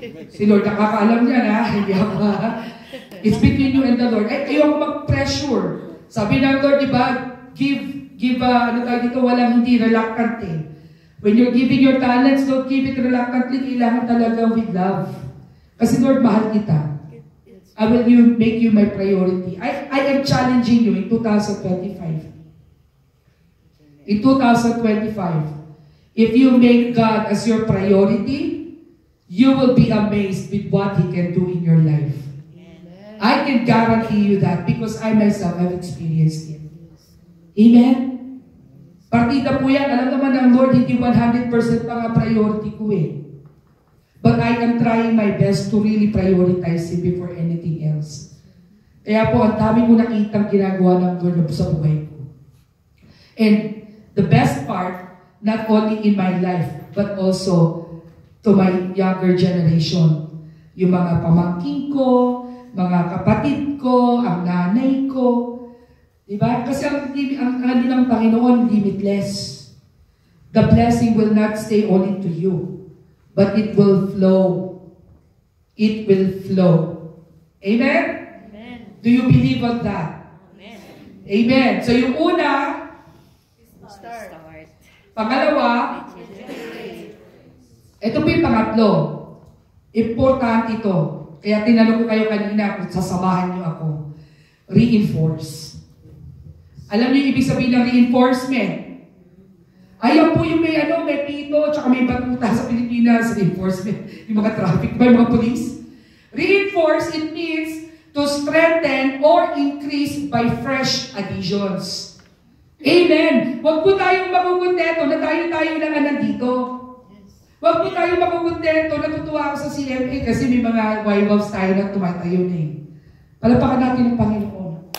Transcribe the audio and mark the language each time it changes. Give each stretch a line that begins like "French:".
Filipino: Si Lord nakakaalam niya na, hindi ako ha.
English: It's between you and the Lord.
Filipino: Ay, ayoko mag-pressure. Sabi ng Lord, di ba, give, ano tayo dito, walang hindi, reluctant eh.
English: When you're giving your talents, don't give it reluctantly,
Filipino: kailangan talaga
English: with love.
Filipino: Kasi Lord, mahal kita.
English: I will make you my priority. I am challenging you in 2025. In 2025, if you make God as your priority, you will be amazed with what He can do in your life. Amen. I can guarantee you that because I myself have experienced it.
Filipino: Amen? Partida po yan. Alam naman ng Lord, hindi 100% pa nga priority ko eh.
English: But I am trying my best to really prioritize Him before anything else.
Filipino: Kaya po, ang dami ko nakitang ginagawa ng Lord sa buhay ko.
English: And the best part, not only in my life, but also to my younger generation.
Filipino: Yung mga pamangkin ko, mga kapatid ko, ang nanay ko. Diba? Kasi ang ng Panginoon, limitless.
English: The blessing will not stay only to you, but it will flow. It will flow. Amen? Amen. Do you believe on that? Amen. Amen.
Filipino: So yung una,
English: start.
Filipino: Pangalawa, ito po yung pangatlo. Important ito. Kaya tinanong ko kayo kanina kung sasamahan niyo ako. Reinforce. Alam niyo yung ibig sabihin ng reinforcement? Ayan po yung may pito, tsaka may batuta sa Pilipinas, reinforcement. Yung mga traffic ba, yung mga police?
English: Reinforce, it means to strengthen or increase by fresh additions.
Filipino: Amen! Huwag po tayong makukontento na tayo lang nandito. Huwag po tayong makukontento, natutuwa ako sa CMA kasi may mga wives tayo na tumatayo na eh. Palapakan natin ang Panginoon.